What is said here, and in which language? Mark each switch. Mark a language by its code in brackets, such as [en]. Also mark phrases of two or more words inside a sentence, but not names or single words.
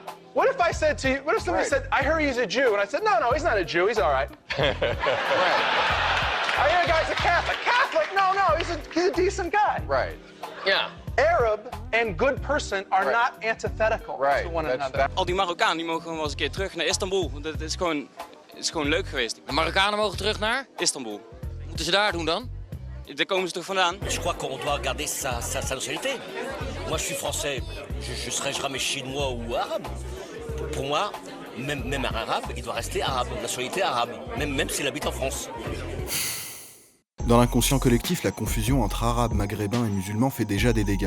[en] What if I said to you, what if somebody said, I heard he's a Jew, and I said, no, he's not a Jew, he's all right. Right. I hear a guy's a Catholic. Catholic? No, he's a decent guy. Right. Yeah. Arab and good person are not antithetical to one another. [nl] Al die Marokkanen die mogen gewoon wel eens een keer terug naar Istanbul. Want het is gewoon leuk geweest. De Marokkanen mogen terug naar Istanbul. Wat moeten ze daar doen dan? Daar komen ze toch vandaan? [fr] Je crois qu'on doit garder sa nationalité. Moi, je suis français. Je serai jamais chinois ou arabe. Pour moi, même un arabe, il doit rester arabe, nationalité arabe, même s'il habite en France. Dans l'inconscient collectif, la confusion entre arabes, maghrébins et musulmans fait déjà des dégâts.